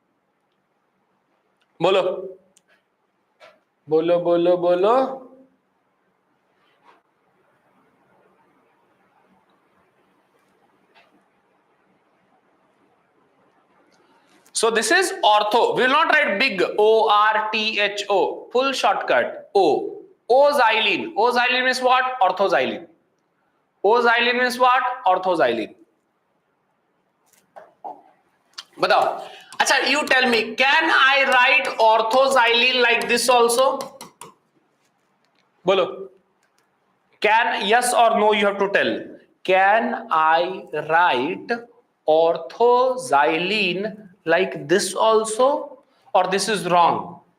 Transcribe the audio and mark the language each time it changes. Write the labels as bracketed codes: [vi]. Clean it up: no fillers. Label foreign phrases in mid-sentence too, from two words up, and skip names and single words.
[hi] Bolo. Bolo. [en] So this is ortho. We will not write big O-R-T-H-O. Full shortcut. O. O-xylene. O-xylene means what? Orthoxylene. O-xylene means what? Orthoxylene. [hi] Batao. [en] Acha, you tell me, can I write orthoxylene like this also? [hi] Bolo. [en] Can, yes or no, you have to tell. Can I write orthoxylene like this also, or this is wrong?